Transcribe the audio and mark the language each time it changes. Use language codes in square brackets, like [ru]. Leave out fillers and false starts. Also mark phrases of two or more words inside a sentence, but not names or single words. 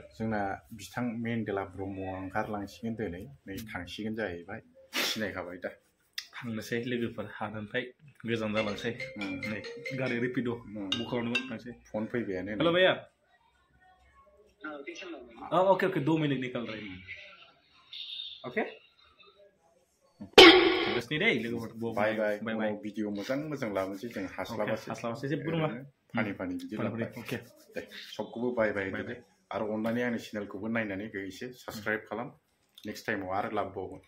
[brx] जोंना बिथां मेन्डेला ब्रह्मआ ओंखारलांसिगोन दिनै नै थांसिगोन जाहैबाय सिनायखाबाय दा थांनोसै लोगोफोर हादानफ्राय गोजान जालांसै नै गारि रेपिड' बुक खालामनो थांसै फन फैबायानो [hi] हेलो भैया [en] okay okay [hi] 2 मिनट निकल रहे हैं ओके [brx] थांगासिनो दे लोगोफोर [en] bye bye bye [brx] भिडिअ मोजां मोजां लाबोनोसै जों हास्लाबासै जेबो नङा फानि बिदि लाबाय अके दे सबखौबो [en] bye bye [brx] दे आरो अननानै आंनि चेनेलखौबो नायनानै एसे साबस्क्राइब खालाम नेक्स्ट टाइमाव आरो लाबोबावगोन